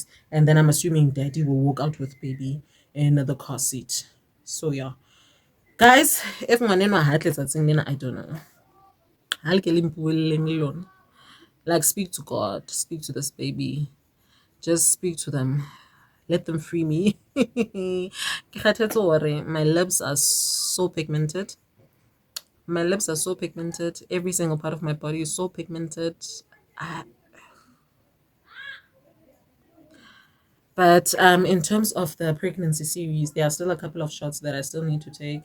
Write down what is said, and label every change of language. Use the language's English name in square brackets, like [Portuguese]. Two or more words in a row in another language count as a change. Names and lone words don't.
[English] And then I'm assuming daddy will walk out with baby in the car seat. So yeah. Guys, if my name heartless at singing, I don't know. I'll kill him million. Like, speak to God, speak to this baby. Just speak to them. Let them free me. [Southern Sotho] Ke kgathetse hore [English] my lips are so pigmented. My lips are so pigmented. Every single part of my body is so pigmented. But in terms of the pregnancy series, there are still a couple of shots that I still need to take.